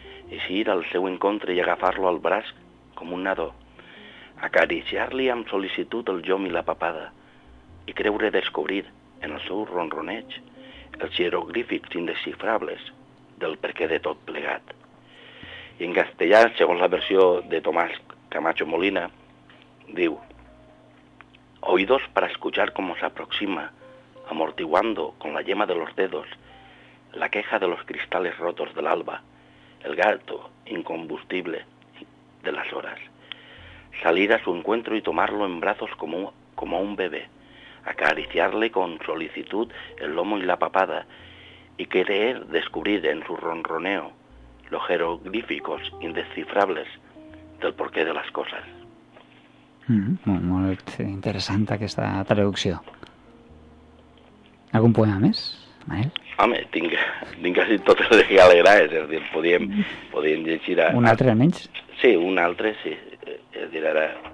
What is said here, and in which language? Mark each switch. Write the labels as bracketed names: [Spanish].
[Catalan] Així ir al seu encontre i agafar-lo al braç com un nadó, acariciar-li amb sol·licitud el llom i la papada i creure descobrir en el seu ronroneig els hieroglífics indescifrables del perquè de tot plegat. I en castellà, segons la versió de Tomás Camacho Molina, diu: [Spanish] oídos para escuchar cómo se aproxima, amortiguando con la yema de los dedos la queja de los cristales rotos del alba, el gato incombustible de las horas. Salir a su encuentro y tomarlo en brazos como un bebé, acariciarle con solicitud el lomo y la papada y querer descubrir en su ronroneo los jeroglíficos indescifrables del porqué de las cosas. [Catalan] Molt interessant aquesta traducció. Algun poema més, Manel? Home, tinc quasi totes les galegrades, és a dir, podíem llegir... Un altre almenys? Sí, un altre, sí. És a dir, ara...